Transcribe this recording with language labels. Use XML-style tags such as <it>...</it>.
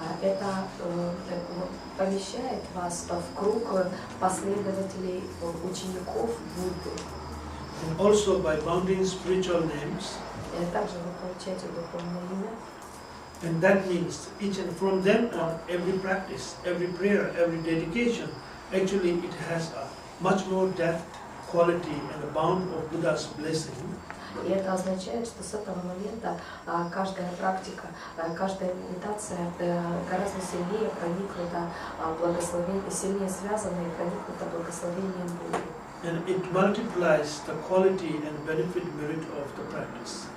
<ru>Это помещает вас в круг последователей, учеников Будды.</ru> <en>And also by bounding spiritual names.</en> <ru>Также вы получаете духовное имя.</ru> <en>And that means each and from them on every practice, every prayer, every dedication, actually it has a much more depth, quality and a bound of Buddha's blessing.</en> <ru>И это означает, что с этого момента каждая практика, каждая медитация гораздо сильнее проникнута благословением, сильнее связана и проникнута благословением Будды.</ru> <en>And it multiplies the quality and benefit merit of the practice.</en>